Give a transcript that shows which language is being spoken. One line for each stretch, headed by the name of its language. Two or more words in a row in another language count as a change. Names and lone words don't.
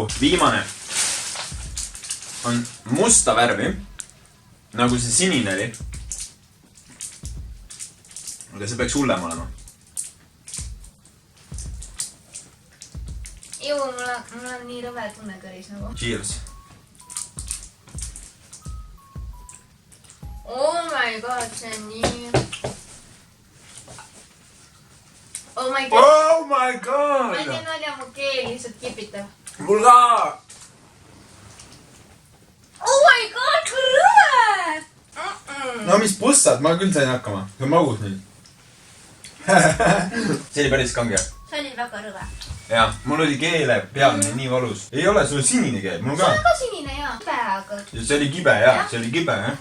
Estonian: Viimane on musta värvi, nagu see sinine oli. Aga see peaks hullem olema. Juu, mul on nii rõve tunne kõris nagu.
English: Cheers. Oh my god,
Estonian: see on nii...
English: Oh my god. Oh my
Estonian: Ma ei
English: god!
Estonian: tea, nalja, mu keel lihtsalt kipitab. Mul ka!
English: Oh my god,
Estonian: kui rõve! No mis pussad, ma küll sain hakkama. See on magus nüüd. See oli päris kange. See oli väga rõve. Jah, mul oli keele pealne nii valus. Ei ole, sul on sinine keel, mul See ka. on ka sinine, jaa. Peaga. Ja see oli kibe, jah. See oli kibe, jah.